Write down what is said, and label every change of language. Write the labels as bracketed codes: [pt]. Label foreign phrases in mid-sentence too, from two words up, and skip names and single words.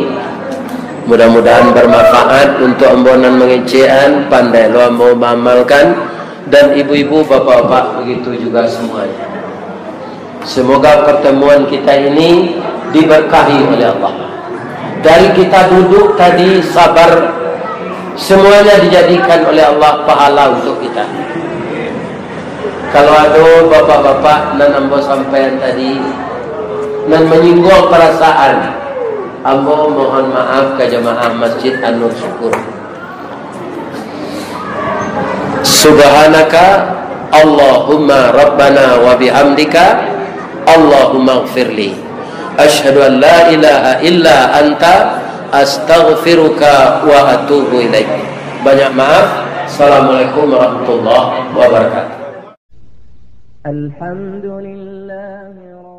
[id] Mudah-mudahan bermanfaat untuk ambonan mengecean, pandai lo mau mengamalkan, dan ibu-ibu, bapak-bapak begitu juga semuanya. Semoga pertemuan kita ini diberkahi oleh Allah. Dari kita duduk tadi sabar, semuanya dijadikan oleh Allah pahala untuk kita. Kalau ada bapak-bapak [min] nan ambo sampaian [id] tadi nan menyinggung perasaan, ambo mohon maaf ke jemaah Masjid An-Nur syukur. [ar] سبحانك اللهم ربنا وبحمدك اللهم اغفر لي، أشهد أن لا إله إلا أنت أستغفرك وأتوب إليك. [id] Banyak maaf. [ar] السلام عليكم ورحمة الله وبركاته. Alhamdulillah.